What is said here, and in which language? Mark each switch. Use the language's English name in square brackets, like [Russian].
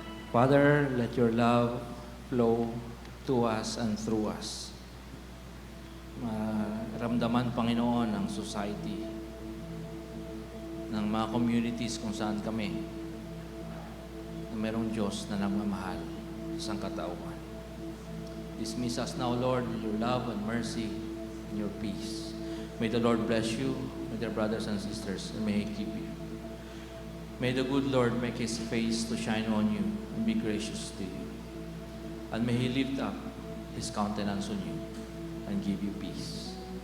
[English] Father, let your love flow to us and through us. [Filipino] Maramdaman, Panginoon, ang society ng mga communities kung saan kami na merong Diyos na nagmamahal sa sangkatauhan. [English] Dismiss us now, Lord, with your love and mercy and your peace. May the Lord bless you with your brothers and sisters, and may He keep you. May the good Lord make His face to shine on you and be gracious to you. And may He lift up His countenance on you and give you peace.